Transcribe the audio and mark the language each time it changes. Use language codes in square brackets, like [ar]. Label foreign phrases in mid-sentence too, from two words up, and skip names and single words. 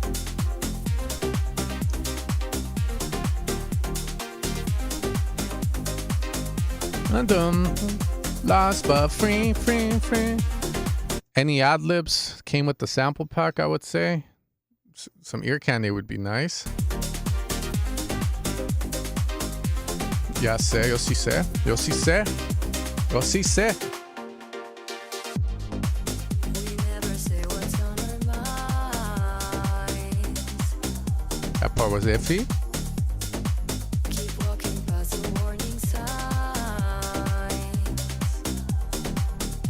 [en] Lost but free. Any ad libs came with the sample pack, I would say. Some ear candy would be nice. [es] Ya sé, yo sí sé. Yo sí sé. Yo sí sé. [en] We never say what's on our minds. That part was iffy. Keep walking past the warning signs.